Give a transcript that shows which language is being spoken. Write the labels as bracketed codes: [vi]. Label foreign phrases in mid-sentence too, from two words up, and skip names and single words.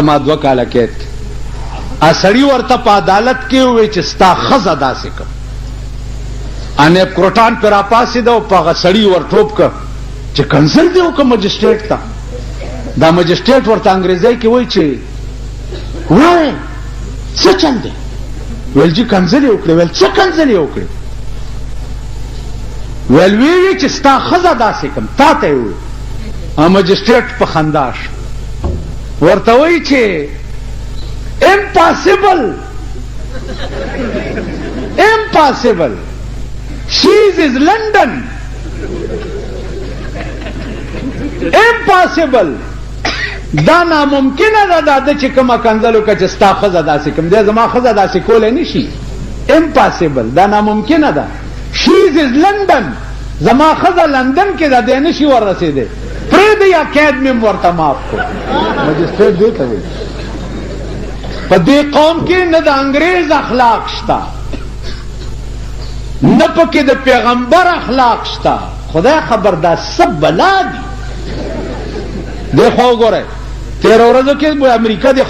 [ps] ما 2 کاله قید کې سړی ورته په عدالت کې ووایي چې ستا ښځه داسې کړه انیب کروټان پې راپاڅېده او په هغه سړي ور ټوپ کړه چې کنسل دې وکړه مجسټریټ ته دا مجسټریټ ورته انګریزۍ کې وایي چې وایي څه چل دی ویل جي کنځل یې وکړې ویل څه کنځل یې وکړې ویل ویې چې ستا ښځه داسې کړم تا ته یې ووایي مجسټریټ په خندا شو ورته وایي چې impossible [en] she is London impossible [ps] دا ناممکنه ده دا چې کومه کنځلو که چې ستا ښځه داسې کوم دی زما ښځه داسې کولی نه شي impossible دا ناممکنه ده [en] she is London [ps] زما ښځه لندن کې ده دی نه شي وررسېدی پرېږدی یا قید مې ورته معاف کړو مجسټریټ دې ته وایي په دې قوم کې نه د انګریز اخلاق شته نه پکې د پیغمبر اخلاق شته خدای خبر دا څه بلا دي دی خو وګورئ تېره ورځو کې امریکا د